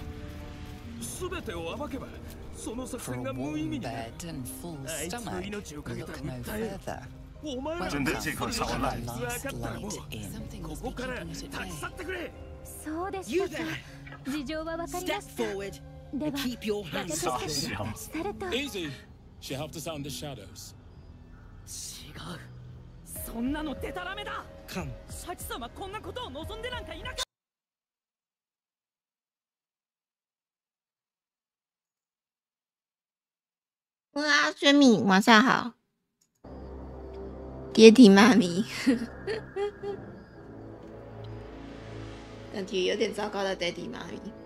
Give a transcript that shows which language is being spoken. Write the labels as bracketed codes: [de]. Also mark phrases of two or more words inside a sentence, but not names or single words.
[ja] 全てを暴けばその作戦が無意味になる。あいつの命を懸けた訴え、お前ら [zh] 真的借口超烂。 [ja] 分かったらもうここから立ち去ってくれ。そうでしたか。事情は分かりました。では、私たちがされた。 [en] Easy. She helped us out in the shadows. [ja] 違う。そんなのデタラメだ。シャチさんはこんなことを望んでなんかいなかった。 [zh] 哇，轩敏，晚上好。爹地妈咪，感觉有点糟糕的爹地妈咪。